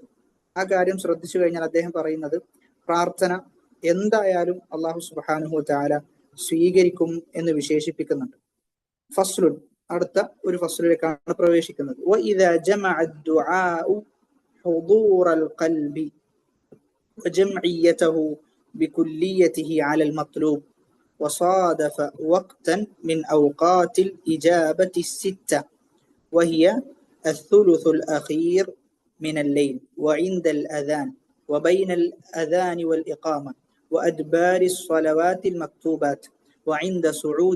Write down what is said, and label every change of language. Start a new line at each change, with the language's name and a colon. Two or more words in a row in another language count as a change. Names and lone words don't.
Malayalam: ആ കാര്യം ശ്രദ്ധിച്ചു കഴിഞ്ഞാൽ അദ്ദേഹം പറയുന്നത് പ്രാർത്ഥന എന്തായാലും അല്ലാഹു
Arabic: سبحانه وتعالى
Malayalam: സ്വീകരിക്കും എന്ന് വിശേഷിപ്പിക്കുന്നുണ്ട്. ഫസ്ലുൻ, അടുത്ത ഒരു ഫസ്ലിലേക്കാണ് പ്രവേശിക്കുന്നത്.
Arabic: وإذا جمع الدعاء حضور القلب وجمعيته بكليته على المطلوب وصادف وقتا من أوقات الإجابة الستة وهي الثلث الأخير من الليل وعند الأذان وبين الأذان والإقامة وأدبار الصلوات المكتوبات وعند صعود